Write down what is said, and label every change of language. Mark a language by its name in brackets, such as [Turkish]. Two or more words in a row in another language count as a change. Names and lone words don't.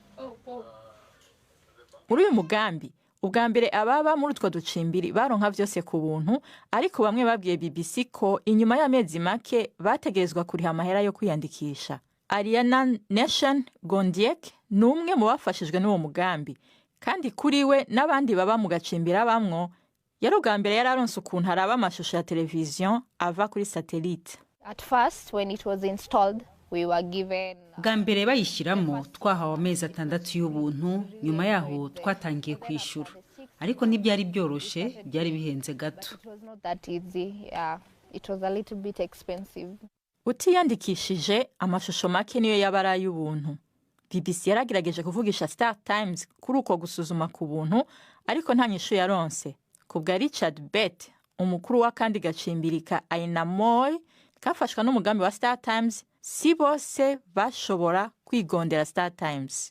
[Rundi] Muri uyu mugambi ubwa mbere ababa muri utwo ducimbiri baronka vyose ku buntu, ariko bamwe babwiye BBC ko inyuma y'amezi make bategerezwa kuriha amahera yo kwiyandikisha. Ariana Nation Gondiek ni umwe mu bafashijwe n'uwo mugambi, kandi kuri we n'abandi baba mu gacimbira bamwo yari ubwa mbere yararonse ukuntu haraba amashusho ya televiziyo ava kuri satellite. [English] At first when it was installed we were given [Rundi] bwa mbere bayishyiramo twahawe amezi 6 y'ubuntu, nyuma yaho twatangiye kwishura, ariko ntibyari byoroshe, byari bihenze gato. [English] It was a little bit expensive. [Rundi] Utiyandikishije amashusho make niyo yabara y'ubuntu. BBC yaragerageje kuvugisha Star Times kuri uko gusuzuma ku buntu, ariko nta nyishu yaronse. Kubwa Richard Bett, umukuru wa kandi gacimbirika Ainamoy kafashwa n'umugambi wa Star Times, si bose bashobora kwigondera Star Times.